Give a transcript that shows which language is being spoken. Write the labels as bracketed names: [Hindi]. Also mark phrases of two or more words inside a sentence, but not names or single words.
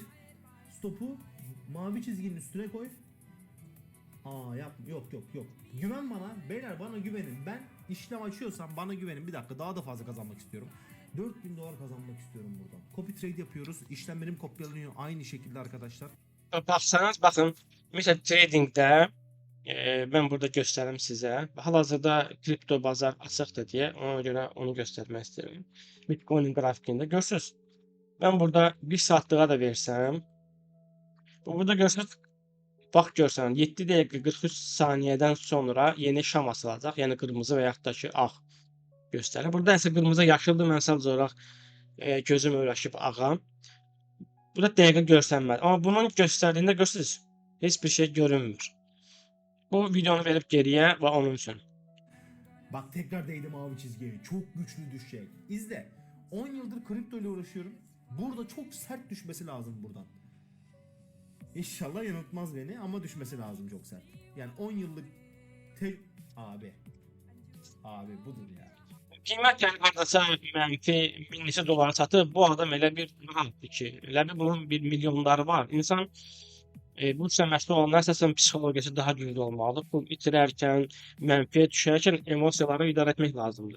[Turkish] Stopu mavi çizginin üstüne koy. Yok. Güven bana. Beyler bana güvenin. Ben işlem açıyorsam bana güvenin. Bir dakika daha da fazla kazanmak istiyorum. 4000 dolar kazanmak istiyorum buradan. [English] Copy trade [Turkish] yapıyoruz. İşlemlerim kopyalanıyor aynı şekilde arkadaşlar. [Azerbaijani] Baxsanız, baxın, mesela tradingdə mən burada göstərim sizə. Hal-hazırda kripto bazar açıqdır deyə, ona görə onu göstərmək istəyirəm. Bitcoin qrafikində görürsüz. Mən burada 1 saatlığa da versəm, burada görsəz, vaxt görsən 7 dəqiqə 43 saniyədən sonra yeni şam açılacaq. Yəni qırmızı və yaxud da ki ağ göstərir. Burada isə qırmızı yaşıldır. Mən sadəcə olaraq gözüm öyrəşib ağa. Burada dəqiqə görsənmədi. Amma bunun göstərdiyində görürsünüz, heç bir şey görünmür. Bu videonu verib geriyə və onun üçün. [Turkish] Bak tekrar değdim mavi çizgiye. Çok güçlü düşecek. İzle. 10 yıldır kripto ile uğraşıyorum. Burada çok sert düşmesi lazım buradan. İnşallah yanıltmaz beni ama düşmesi lazım çok sert. Yani 10 yıllık abi. Abi budur ya. [Azerbaijani] Qiymət yəni hardasa mənfi 1000 neçə dolara satıb, bu adam elə bir rahatdır ki, elə bir bunun bir milyonları var. İnsan bu səmərəli olanlar əsasən psixologiyası daha güclü olmalıdır. Pul itirərkən, mənfiyə düşərkən emosiyaları idarə etmək lazımdır.